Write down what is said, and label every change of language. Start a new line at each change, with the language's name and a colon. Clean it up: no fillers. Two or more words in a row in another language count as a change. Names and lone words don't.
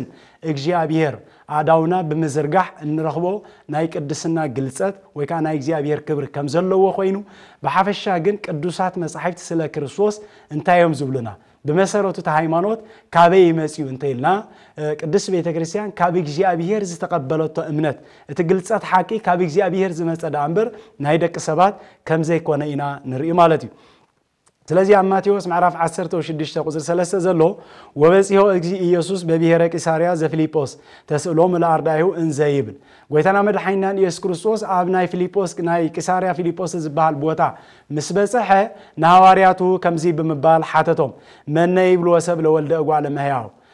Tigrinya: እግዚአብሔር አዳውና በመዘርጋህ እንረኽቦ ናይ ቅድስና ግልጸት ወይካ ናይ እግዚአብሔር ክብር ከም ዘለዎ ኮይኑ በሐፈሻ ግን ቅዱሳት መጻሕፍት ስለ ክርስቶስ እንታዮም ዝብሉና በመሰረቱ ሃይማኖት ካበይ ይመጽዩ እንተይልና ቅዱስ ቤተክርስቲያን ካብ እግዚአብሔር ዝተቀበለቶ እምነት እቲ ግልጸት ሓቂ ካብ እግዚአብሔር ዝመጸ ዳምበር ናይ ደቂ ሰባት ከም ዘይኮነ ኢና ንርኢ ማለት እዩ ስለዚህ ማቴዎስ ምዕራፍ 16 ቁጥር 3 ዘሎ
Geez: ወበጽዮ ኢየሱስ በብሔረ ቂሳርያ ዘፊልጶስ ተስእሎም ለአርዳይሁ እንዘይብል
Tigrinya: ጎይታና መድኃኒናን ኢየሱስ ክርስቶስ ኣብ ናይ ፊልጶስ ናይ ቂሳርያ ፊልጶስ ዝበሃል ቦታ ምስ በጽሐ ናሐዋርያቱ ከምዚ ብምባል ሓተቶም መነ ይብልዎ ሰብ
Geez: ለወልደ እጓለ እመሕያው